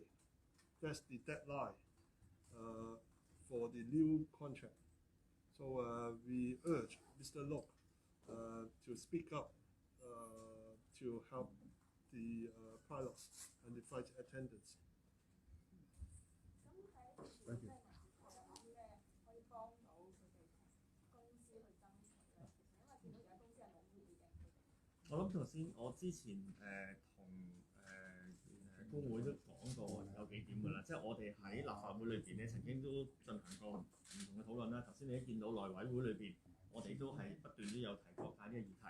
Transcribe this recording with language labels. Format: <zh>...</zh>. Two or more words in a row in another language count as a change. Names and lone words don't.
<en>That's the deadline for the new contract. So we urge Mr. Lok to speak up to help the pilots and the flight attendants. Thank you.</en> <yue>我諗頭先我之前同工會都講過有幾點㗎啦，即係我哋喺立法會裏邊咧曾經都進行過唔同嘅討論啦。頭先你一見到內委會裏邊，我哋都係不斷都有提國泰呢個議題。</yue>